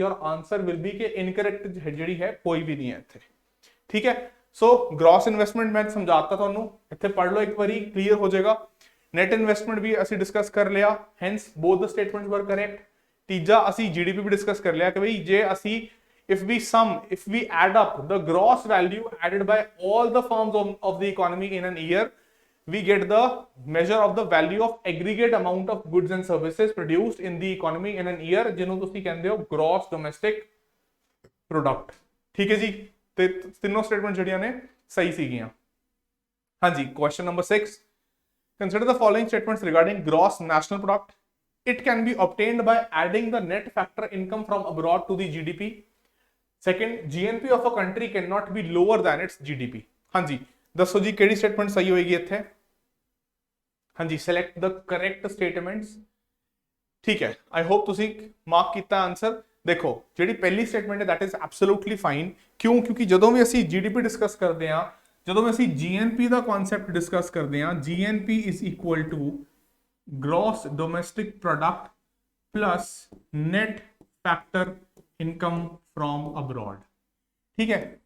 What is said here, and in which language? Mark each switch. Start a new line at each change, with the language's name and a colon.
English: Your answer will be
Punjabi: कि incorrect ਜਿਹੜੀ ਹੈ ਕੋਈ ਵੀ ਨਹੀਂ ਹੈ ਇੱਥੇ, ਠੀਕ ਹੈ। ਸੋ gross investment ਮੈਂ ਸਮਝਾਤਾ ਤੁਹਾਨੂੰ, ਇੱਥੇ ਪੜ੍ਹ ਲਓ ਇੱਕ ਵਾਰੀ, ਕਲੀਅਰ ਹੋ ਜਾਏਗਾ।
English: net investment
Punjabi: ਵੀ ਅਸੀਂ ਡਿਸਕਸ ਕਰ ਲਿਆ,
English: hence both the statements were correct.
Punjabi: ਤੀਜਾ ਅਸੀਂ GDP ਵੀ ਡਿਸਕਸ ਕਰ ਲਿਆ ਕਿ ਬਈ ਜੇ ਅਸੀਂ
English: if we add up the gross value added by all the firms of the economy in an year, we get the measure of the value of aggregate amount of goods and services produced in the economy in an year,
Punjabi: ਜਿਹਨੂੰ ਤੁਸੀਂ ਕਹਿੰਦੇ ਹੋ
English: gross domestic product,
Punjabi: ਠੀਕ ਹੈ ਜੀ। ਤੇ ਤਿੰਨੋਂ statement ਜਿਹੜੀਆਂ ਨੇ ਸਹੀ ਸੀਗੀਆਂ। ਹਾਂਜੀ, question number 6,
English: consider the following statements regarding gross national product. It can be obtained by adding the net factor income from abroad to the GDP. Second, GNP of a country cannot be lower than its GDP.
Punjabi: ਹਾਂਜੀ, ਦੱਸੋ ਜੀ ਕਿਹੜੀ statement ਸਹੀ ਹੋਏਗੀ ਇੱਥੇ? ਹਾਂਜੀ,
English: select the correct statements,
Punjabi: ਠੀਕ ਹੈ।
English: I hope
Punjabi: ਤੁਸੀਂ ਮਾਰਕ ਕੀਤਾ ਆਨਸਰ। ਦੇਖੋ ਜਿਹੜੀ ਪਹਿਲੀ ਸਟੇਟਮੈਂਟ ਹੈ
English: that is absolutely fine।
Punjabi: ਕਿਉਂ? ਕਿਉਂਕਿ ਜਦੋਂ ਵੀ ਅਸੀਂ GDP ਡਿਸਕਸ ਕਰਦੇ ਹਾਂ,
English: ਜਦੋਂ ਵੀ ਅਸੀਂ GNP ਦਾ ਕਨਸੈਪਟ ਡਿਸਕਸ ਕਰਦੇ ਹਾਂ, GNP is equal to gross domestic product plus net factor income from abroad, ਠੀਕ ਹੈ।